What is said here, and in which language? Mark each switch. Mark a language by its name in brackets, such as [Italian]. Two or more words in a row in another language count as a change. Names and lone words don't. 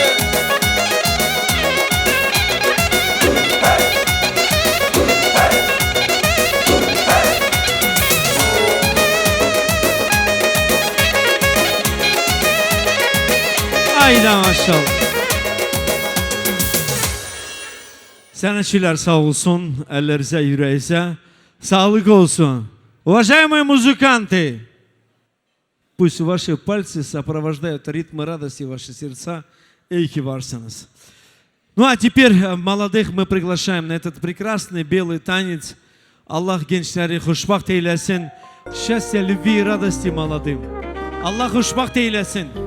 [Turkish] Ayda maşallah. Sanatçılar sağ olsun, ellerinize, yüreğinize sağlık olsun. [Russian] Уважаемые музыканты, пусть ваши пальцы сопровождают ритмы радости ваши сердца, [Turkish] iyi ki varsanız. [Russian] Ну а теперь молодых мы приглашаем на этот прекрасный белый танец. [Turkish] Аллах gençleri hoşbaht eylesin. [Russian] Счастья, любви и радости молодым. [Turkish] Аллах hoşbaht eylesin.